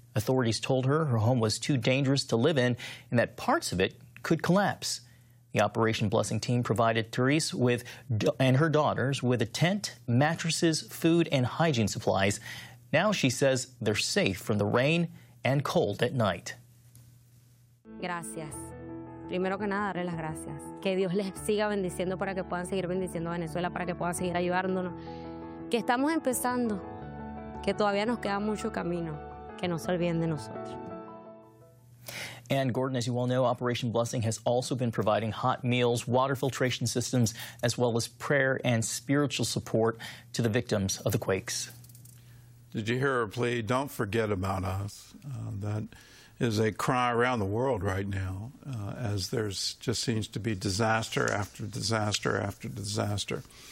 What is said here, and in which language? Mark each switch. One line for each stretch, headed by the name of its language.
English: Authorities told her home was too dangerous to live in and that parts of it could collapse. The Operation Blessing team provided Therese with and her daughters with a tent, mattresses, food, and hygiene supplies. Now she says they're safe from the rain and cold at night.
Spanish: Gracias. Primero que nada, darle las gracias. Que Dios les siga bendiciendo para que puedan seguir bendiciendo a Venezuela, para que puedan seguir ayudándonos. Que estamos empezando, que todavía nos queda mucho camino, que no se olviden de nosotros.
English: And Gordon, as you well know, Operation Blessing has also been providing hot meals, water filtration systems, as well as prayer and spiritual support to the victims of the quakes. Did you hear her plea? Don't forget about us. That is a cry around the world right now, as there's just seems to be disaster after disaster after disaster.